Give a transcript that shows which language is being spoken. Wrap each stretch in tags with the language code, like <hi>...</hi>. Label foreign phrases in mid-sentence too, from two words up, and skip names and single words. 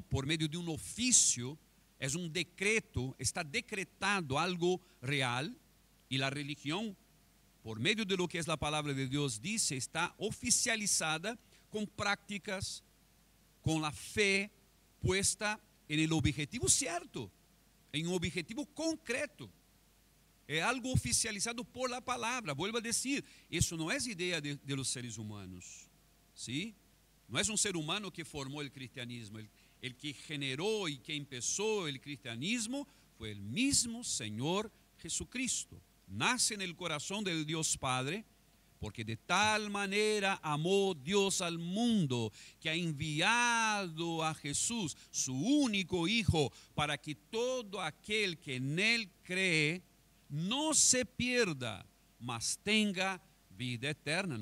<es>Por medio de un oficio, es un decreto, está decretado algo real, y la religión, por medio de lo que es la palabra de Dios, dice, está oficializada con prácticas, con la fe puesta en el objetivo cierto, en un objetivo concreto.</es> <pt>É algo oficializado por la palavra.</pt> <es>Vuelvo a</es> <pt>dizer, isso não é ideia de</pt> <es>los seres humanos, ¿sí?</es> <pt>Não é um ser humano que formou o cristianismo.</pt> <es>El que</es> <pt>generou e</pt> <es>que empezó el cristianismo foi el mismo Señor Jesucristo. Nace en el corazón del Dios Padre, porque de tal manera amó Dios al mundo, que ha enviado a Jesús, su único Hijo, para que todo aquel que en Él cree, no se pierda, mas tenga vida eterna.</es>